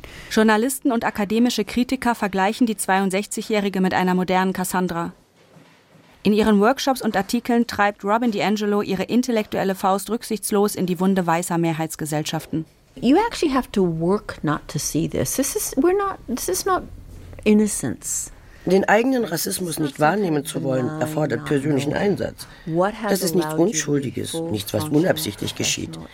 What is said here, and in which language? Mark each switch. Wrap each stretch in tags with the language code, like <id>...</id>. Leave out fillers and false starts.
<de>Journalisten und akademische Kritiker vergleichen die 62-Jährige mit einer modernen Cassandra. In ihren Workshops und Artikeln treibt Robin DiAngelo ihre intellektuelle Faust rücksichtslos in die Wunde weißer Mehrheitsgesellschaften.</de> <en>You actually have to work not to see this. This is not innocence.</en> <de>Den eigenen Rassismus nicht wahrnehmen zu wollen, erfordert persönlichen Einsatz. Das ist nichts Unschuldiges, nichts, was unabsichtlich geschieht.</de>